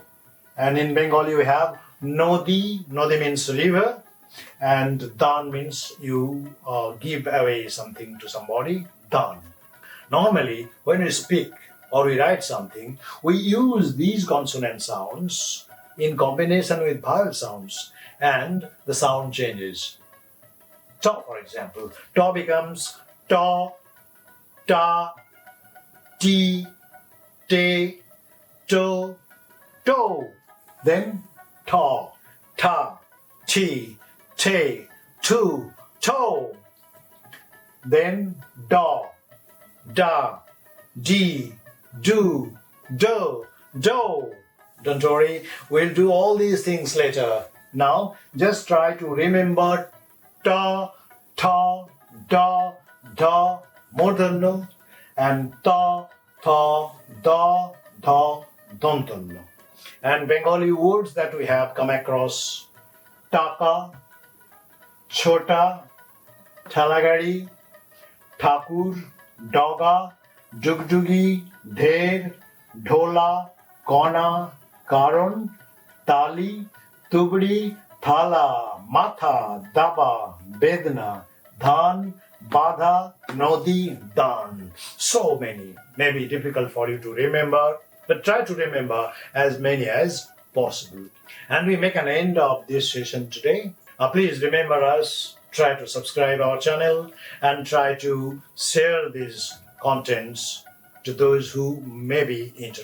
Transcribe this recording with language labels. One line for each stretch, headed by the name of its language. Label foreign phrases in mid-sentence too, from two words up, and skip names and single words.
English: And in Bengali we have nodi. Nodi means river, and dan means you give away something to somebody. Dan. Normally, when we speak or we write something, we use these consonant sounds in combination with vowel sounds, and the sound changes. Ta, for example, ta becomes ta, ta, ti, te, to, to. Then ta, ta, ti, te, tu, to. Then da, da, di, do, do, do. Don't worry, we'll do all these things later. Now, just try to remember ta, ta, da, da, murdhanno, and ta, tha, da, dha, dantanno. And Bengali words that we have come across:
Bangla: টাকা, ছোটা, থালাগাড়ি, ঠাকুর, ডোগা, ডুগডুগি, ঢের, ঢোলা, কোণা, কারণ, তালি, তুবড়ি, থালা, মাথা, দাবা, বেদনা, ধান, বাধা, নদী, দান.
English: So many. Maybe difficult for you to remember, but try to remember as many as possible. And we make an end of this session today. Please remember us, try to subscribe our channel and try to share these contents to those who may be interested.